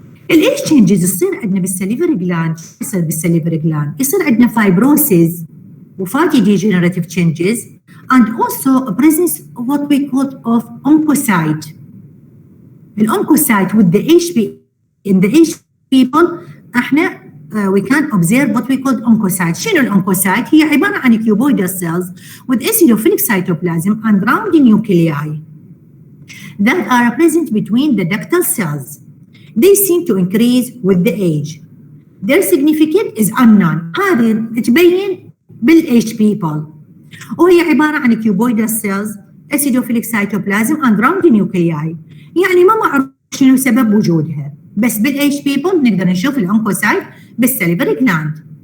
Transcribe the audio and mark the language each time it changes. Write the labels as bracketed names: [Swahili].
[Arabic] الايش تشينجز يصير عندنا بالسليفري جلاند، يصير بالسليفري جلاند يصير عندنا فايبروسيس وفاتي ديجنراتيف تشينجز [English] and also a presence of what we call of oncocyte. الoncocyte with the HP in the HP people احنا we can observe what we call oncocyte. [Arabic] شنو الoncocyte؟ هي عباره عن [English] cuboidal cells with acidophilic cytoplasm and round nuclei that are present between the ductal cells. They seem to increase with the age. Their significance is unknown. [Arabic] هذه تبين بالage people. وهي عبارة عن [English] cuboidal cells, acidophilic cytoplasm and round nuclei. [Arabic] يعني ما معروف شنو سبب وجودها، بس بالage people نقدر نشوف الأونكوسايت بالسليفري جلاند.